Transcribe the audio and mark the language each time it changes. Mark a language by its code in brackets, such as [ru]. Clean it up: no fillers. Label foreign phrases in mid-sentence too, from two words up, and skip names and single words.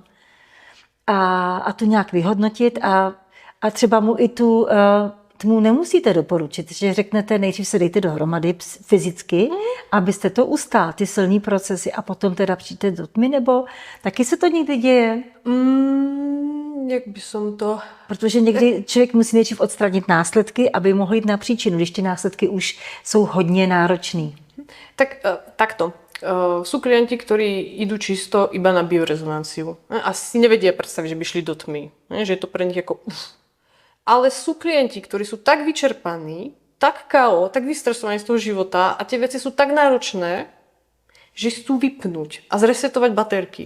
[cs] A to nějak vyhodnotit a třeba mu i tu tmu nemusíte doporučit, že řeknete, nejdřív se dejte dohromady fyzicky, abyste to ustál, ty silný procesy a potom teda přijďte do tmy, nebo taky se to někdy děje? [sk] Jak by som to... [cs] Protože někdy člověk musí nejdřív odstranit následky, aby mohl jít na příčinu, když ty následky už jsou hodně náročný. [sk] Tak takto. sú klienti, ktorí idú čisto iba na biorezonanciu. A si nevedia predstaviť, že by šli do tmy. Že je to pre nich ako Ale sú klienti, ktorí sú tak vyčerpaní, tak KO, tak vystresovaní z toho života a tie veci sú tak náročné, že chcú vypnúť a zresetovať batérky.